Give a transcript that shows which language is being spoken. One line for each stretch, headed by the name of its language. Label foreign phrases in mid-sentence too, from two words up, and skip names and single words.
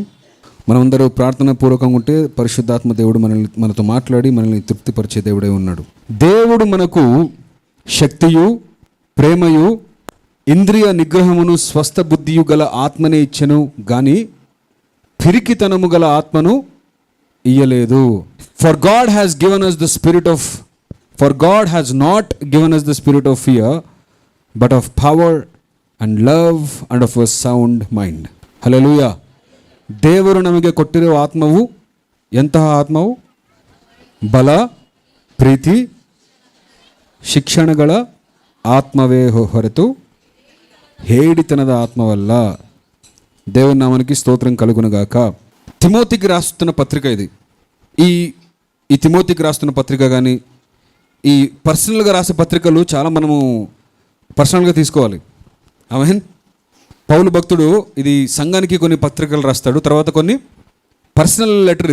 Telugu: మనమందరూ ప్రార్థన పూర్వకంగా ఉంటే పరిశుద్ధాత్మ దేవుడు మనతో మాట్లాడి మనల్ని తృప్తిపరిచే దేవుడే ఉన్నాడు. దేవుడు మనకు శక్తియు, ప్రేమయు, ఇంద్రియ నిగ్రహమును, స్వస్థ బుద్ధియు గల ఆత్మనే ఇచ్చెను గాని పిరికితనము గల ఆత్మను ఇయ్యలేదు.
English: For God has not given us the spirit of fear, but of power and love and of a sound mind.
Telugu: హల్లెలూయా.
Kannada: ದೇವರು ನಮಗೆ ಕೊಟ್ಟಿರುವ ಆತ್ಮವು ಎಂತಹ ಆತ್ಮವು? ಬಲ, ಪ್ರೀತಿ, ಶಿಕ್ಷಣಗಳ ಆತ್ಮವೇ ಹೊರತು ಹೇಡಿತನದ ಆತ್ಮವಲ್ಲ.
Telugu: దేవుని నామానికి స్తోత్రం కలుగునుగాక. తిమోతికి రాస్తున్న పత్రిక ఇది. ఈ తిమోతికి రాస్తున్న పత్రిక కానీ ఈ పర్సనల్గా రాసే పత్రికలు చాలా మనము పర్సనల్గా తీసుకోవాలి. ఆమేన్. పౌలు భక్తుడు ఇది సంఘానికి కొన్ని పత్రికలు రాస్తాడు, తర్వాత కొన్ని
English: personal letter.